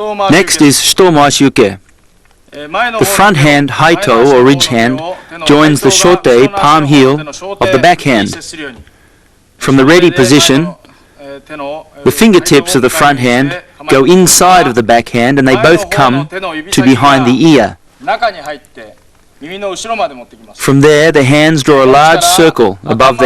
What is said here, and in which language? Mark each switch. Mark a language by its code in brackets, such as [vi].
[en] Next is shito mawashi uke. The front hand, haito or ridge hand, joins the shote palm heel of the back hand. From the ready position, the fingertips of the front hand go inside of the back hand and they both come to behind the ear. [ja] 中に入って耳の後ろまで持ってきます。 [en] From there, the hands draw a large circle above the